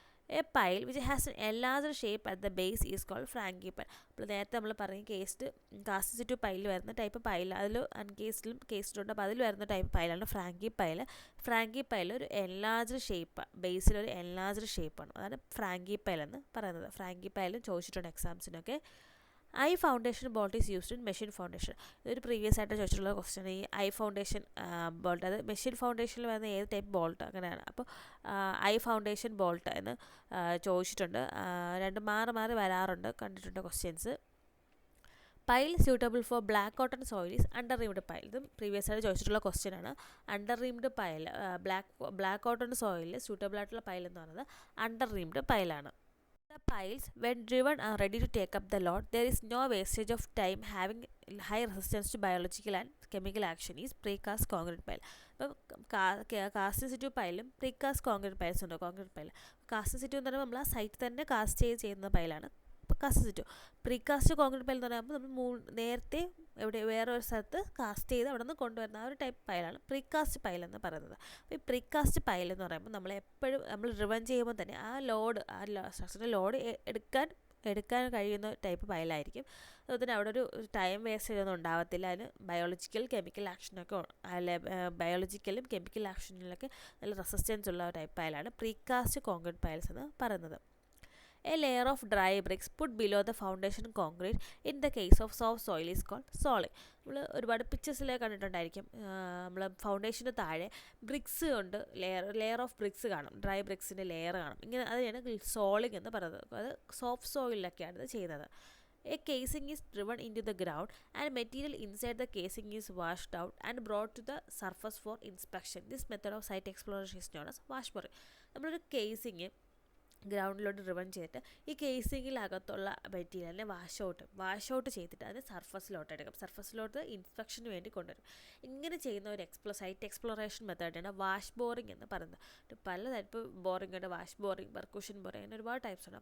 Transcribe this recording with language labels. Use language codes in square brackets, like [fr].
[en] A pile which has an enlarged shape at the base is called frangi pile. [ml] അപ്പോൾ നേരത്തെ നമ്മൾ പറഞ്ഞ cast situ പൈലിൽ വരുന്ന type pile, അതിൽ അൺകേസ്ഡിലും കേസ്ഡിലുണ്ട്. അപ്പോൾ അതിൽ വരുന്ന ടൈപ്പ് പൈലാണ് ഫ്രാങ്കി പൈൽ ഒരു എൻലാർജ്ഡ് ഷേപ്പ്, ബേസിലൊരു എൻലാർജ്ഡ് ഷേപ്പാണ്. അതാണ് ഫ്രാങ്കി പൈൽ എന്ന് പറയുന്നത്. ഫ്രാങ്കി പൈലും ചോദിച്ചിട്ടുണ്ട് എക്സാംസിനൊക്കെ. [en] Foundation bolt is used in machine foundation. [ml] ഇതൊരു പ്രീവിയസ് ആയിട്ട് ചോദിച്ചിട്ടുള്ള ക്വസ്റ്റ്യൻ. ഈ ഫൗണ്ടേഷൻ ബോൾട്ട് അത് മെഷീൻ ഫൗണ്ടേഷനിൽ വരുന്ന ഏത് ടൈപ്പ് ബോൾട്ട് അങ്ങനെയാണ്. അപ്പോൾ ഫൗണ്ടേഷൻ ബോൾട്ട് എന്ന് ചോദിച്ചിട്ടുണ്ട്. രണ്ടും മാറി വരാറുണ്ട്, കണ്ടിട്ടുണ്ട് questions. [en] Pile suitable for black cotton soil is underreamed pile. [ml] ഇതും പ്രീവിയസ് ആയിട്ട് ചോദിച്ചിട്ടുള്ള ക്വസ്റ്റ്യൻ ആണ്. അണ്ടർറീംഡ് പൈൽ ബ്ലാക്ക് കോട്ടൺ സോയിലിൽ സ്യൂട്ടബിൾ ആയിട്ടുള്ള പൈൽ എന്ന് പറയുന്നത് അണ്ടർറീംഡ് പൈലാണ്. [en] The piles, when driven, are ready to take up the load. There is no wastage of time having high resistance to biological and chemical action is precast concrete pile. [ml] അപ്പം cast situ പൈലും precast concrete piles ഉണ്ട്. Concrete pile cast situ എന്ന് പറയുമ്പോൾ നമ്മൾ ആ site തന്നെ cast ചെയ്യുന്ന പൈലാണ് cast ചെയ്തിട്ടു. Precast concrete pile എന്ന് പറയുമ്പോൾ നമ്മൾ നേരത്തെ വേറെ ഒരു സ്ഥലത്ത് കാസ്റ്റ് ചെയ്ത് അവിടെ നിന്ന് കൊണ്ടുവരുന്ന ആ ഒരു ടൈപ്പ് പൈലാണ് പ്രീകാസ്റ്റ് പൈൽ എന്ന് പറയുന്നത്. അപ്പോൾ ഈ പ്രീകാസ്റ്റ് പൈൽ എന്ന് പറയുമ്പോൾ നമ്മൾ റിവൻ ചെയ്യുമ്പോൾ തന്നെ ആ സ്ട്രക്ചറിൻ്റെ ലോഡ് എടുക്കാൻ കഴിയുന്ന ടൈപ്പ് പൈലായിരിക്കും. അതുപോലെ അവിടെ ഒരു ടൈം വേസ്റ്റ് ചെയ്തൊന്നും ഉണ്ടാകത്തില്ല. അതിന് കെമിക്കൽ ആക്ഷനൊക്കെ ബയോളജിക്കലും കെമിക്കൽ ആക്ഷനിലൊക്കെ നല്ല റെസിസ്റ്റൻസ് ഉള്ള ഒരു ടൈപ്പ് പൈലാണ് പ്രീകാസ്റ്റ് കോൺക്രീറ്റ് പൈൽസ് എന്ന് പറയുന്നത്. [en] A layer of dry bricks put below the foundation concrete in the case of soft soil is called soiling. [ml] നമ്മൾ ഒരുപാട് പിക്ചേഴ്സിലൊക്കെ കണ്ടിട്ടുണ്ടായിരിക്കും. നമ്മൾ ഫൗണ്ടേഷന് താഴെ ബ്രിക്സ് കൊണ്ട് ലെയർ ഓഫ് ബ്രിക്സ് കാണും, ഡ്രൈ ബ്രിക്സിൻ്റെ ലെയർ കാണും. ഇങ്ങനെ അതിനാണ് സോളിംഗ് എന്ന് പറയുന്നത്. അത് സോഫ്റ്റ് സോയിലൊക്കെയാണ് ഇത് ചെയ്യുന്നത്. [en] A casing is driven into the ground and material inside the casing is washed out and brought to the surface for inspection. This method of site exploration is known as washboarding. [ml] നമ്മളൊരു casing ഗ്രൗണ്ടിലോട്ട് റിവൺ ചെയ്തിട്ട് ഈ കേസിങ്ങിലകത്തുള്ള മെറ്റീരിയലിനെ wash out ചെയ്തിട്ട് അതിന് സർഫസിലോട്ട് എടുക്കും. സർഫസിലോട്ട് ഇൻസ്പെക്ഷന് വേണ്ടി കൊണ്ടുവരും. ഇങ്ങനെ ചെയ്യുന്ന ഒരു സൈറ്റ് എക്സ്പ്ലോറേഷൻ മെത്തേഡാണ് വാഷ് ബോറിംഗ് എന്ന് പറയുന്നത്. പല ടൈപ്പ് ബോറിംഗ് ഉണ്ട്. വാഷ് ബോറിംഗ്, പെർക്യൂഷൻ ബോറിംഗ്, അങ്ങനെ ഒരുപാട് ടൈപ്സ് ഉണ്ട്.